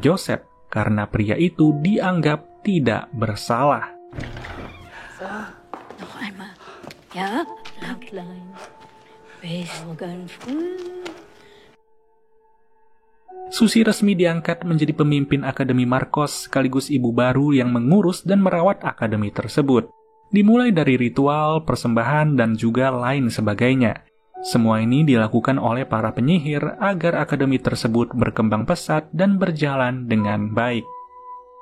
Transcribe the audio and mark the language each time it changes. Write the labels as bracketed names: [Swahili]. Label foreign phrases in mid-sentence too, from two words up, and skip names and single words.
[Indonesian] Joseph karena pria itu dianggap tidak bersalah. [German] Noch einmal. Ja, klein. Morgen früh. [Indonesian] Susie resmi diangkat menjadi pemimpin Akademi Markos sekaligus ibu baru yang mengurus dan merawat akademi tersebut. Dimulai dari ritual, persembahan, dan juga lain sebagainya. Semua ini dilakukan oleh para penyihir agar akademi tersebut berkembang pesat dan berjalan dengan baik.